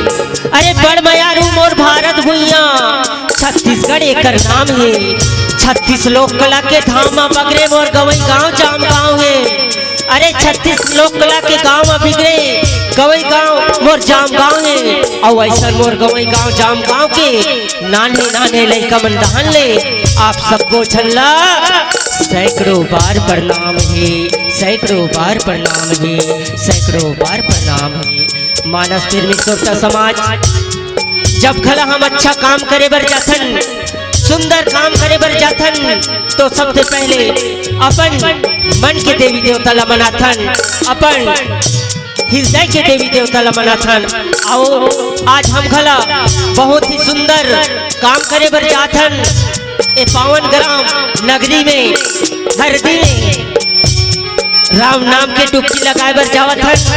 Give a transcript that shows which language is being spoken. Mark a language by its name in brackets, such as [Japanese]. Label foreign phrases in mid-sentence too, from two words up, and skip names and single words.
[Chhattisgarhi] अरे बड़ मयारू मोर भारत भुइया, छत्तीसगढ़ एकर नाम है। 36 लोक कला के धाम बगरे मोर गवई गांव जाम गांव है। अरे 36 लोक कला के गांव में बिगड़े गवई गांव मोर जाम गांव है। और ऐसा मोर गवई गांव जाम गांव के नाने नाने लइका मन दहन ले आप सबको झल्ला सैकड़ों बार प्रणाम है, सैकड़ों बार प्रणाम है, सैकड़ों बार प्रणाम है। मानस निर्मित समाज जब खला हम अच्छा काम करे बर जाथन, सुंदर काम करे बर जाथन, तो सबसे पहले अपन मन के देवी देवता ला मनाथन, अपन हृदय के देवी देवता ला मनाथन। आओ आज हम खला बहुत ही सुंदर काम करे बर जाथन ए पावन ग्राम नगरी में हरदी में राम नाम के डुबकी लगाए बर जावत हन।